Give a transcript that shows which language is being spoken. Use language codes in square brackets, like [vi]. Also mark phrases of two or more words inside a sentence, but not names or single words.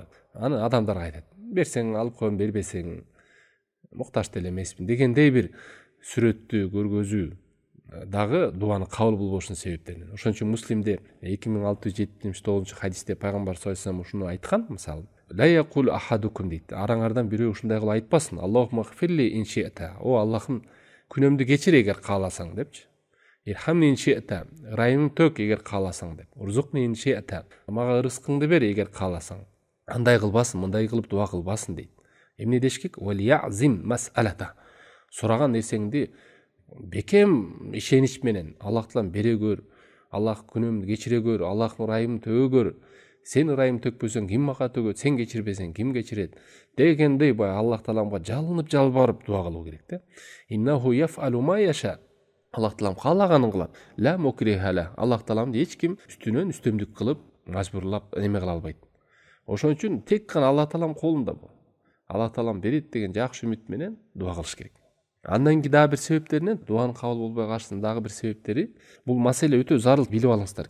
[ky] Аны адамдар айтат. Берсең алып коем, бербесең муктаж деле эмесмин дегендей бир сүрөттү көргөзүү дагы дуаны кабыл болбошунун себептеринен. Ошон үчүн Муслимде 2679 хадисте пайгамбар [ar] صلى الله عليه وسلم [ky] ушуну айткан, мисалы. [ar] لا يقل أحدكم дейт. [ky] Араңардан бирөө ушундай кылып айтпасын. [ar] اللهم اغفر لي إن شئت. [ky] О Аллахым, күнөмдү кечир эгер кааласаң депчи. [ar] ارحمني إن شئت. [ky] Ырайымың төк эгер кааласаң деп. [ar] ارزقني إن شئت. [ky] Мага рызкыңды бер эгер кааласаң. Андай кылбасын, мындай кылып дуа кылбасын дейт. Эмне деш керек? [ar] وليعزم المسألة. [ky] Сураган нерсеңди бекем ишенич менен Аллах таалам бере көр. Аллах күнөмдү кечире көр. Аллах ырайымды төгө көр. Сен ырайым төкпөсөң ким мага төгөт, сен кечирбесең ким кечирет дегендей Аллах тааламга жалынып жалбарып дуа кылуу керек да. [ar] إنه يفعل ما يشاء. [ky] Аллах таалам каалаганын кылат. [ar] لا مكره له. [ky] Аллах тааламды эч ким үстүнөн үстөмдүк кылып, мажбурлап эме кыла албайт. Ошон үчүн тек гана Аллах таалам колунда бул. Аллах таалам берет деген жакшы үмүт менен дуа кылыш керек. Андан кийин дагы бир себептеринен дуанын кабыл болбой калышынын дагы бир себептери, бул маселе өтө зарыл, билип алыңыздар.